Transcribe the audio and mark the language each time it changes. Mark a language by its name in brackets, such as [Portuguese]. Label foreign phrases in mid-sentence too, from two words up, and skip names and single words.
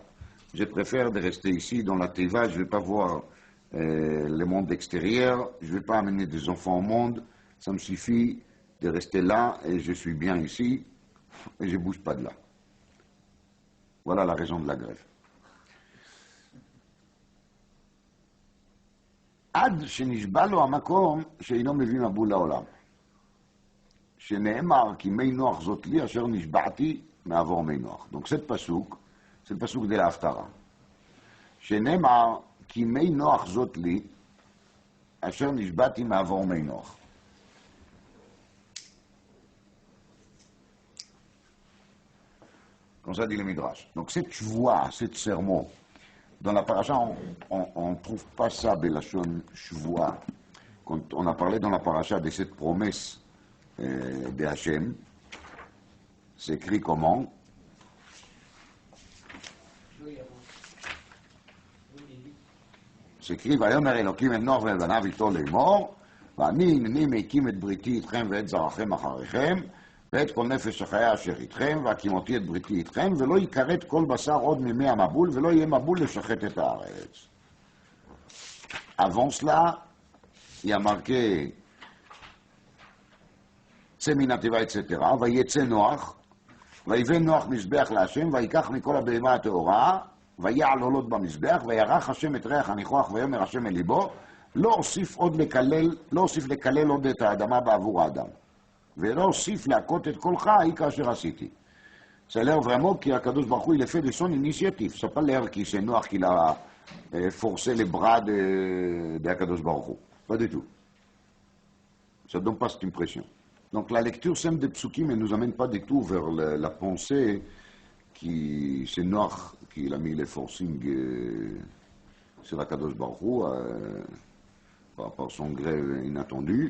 [French] Je préfère de rester ici dans la Teva, je ne vais pas voir le monde extérieur, je ne vais pas amener des enfants au monde, ça me suffit de rester là et je suis bien ici et je ne bouge pas de là. Voilà la raison de la grève. [Hebrew] עד שנשבע לו המקום שאינו מביא מבול לעולם. שנאמר כי מי נוח זאת לי אשר נשבעתי מעבור מי נוח. [French] Donc cette pasuk, c'est le pasuk de la Haftara. [Hebrew] שנאמר כי מי נוח זאת לי אשר נשבעתי מעבור מי נוח. [French] Comme ça dit le Midrash. Donc cette shvoua, cette sermon, dans la paracha, on ne trouve pas ça, [Hebrew] בלשון שבועה. [French] Quand on a parlé dans la paracha de cette promesse de Hachem, c'est écrit comment? C'est écrit, [Hebrew] ויאמר אלוקים אל נוח ואל בניו איתו לאמור, ואני הנני מקים את בריתי איתכם ואת זרעכם אחריכם, ואת כל נפש החיה אשר איתכם, והקימותי את בריתי איתכם, ולא יכרת כל בשר עוד מימי המבול, ולא יהיה מבול לשחט את הארץ. [French] Avant cela, il y a marqué [Hebrew] צא מן התיבה, [French] etc. [Hebrew] ויצא נוח, ויבן נוח מזבח להשם, ויקח מכל הבהמה הטהורה, ויעל עולות במזבח, וירח השם את ריח הניחוח, ויאמר השם אל ליבו, לא אוסיף לקלל עוד את האדמה בעבור האדם, ולא אוסיף להכות את קולך, היא כאשר עשיתי. [French] Ça a l'air vraiment qu' [Hebrew] הקדוש ברוך הוא, [French] il est fait de son initiative. Ça n'a pas l'air que c'est Noach qui l'a forcé les bras d' [Hebrew] הקדוש ברוך הוא. [French] Pas du tout. Ça ne donne pas cette impression. Donc la lecture simple des psukim ne nous amène pas du tout vers la pensée qui c'est Noach qui a mis les forcing sur [Hebrew] הקדוש ברוך הוא [French] par son gré inattendu.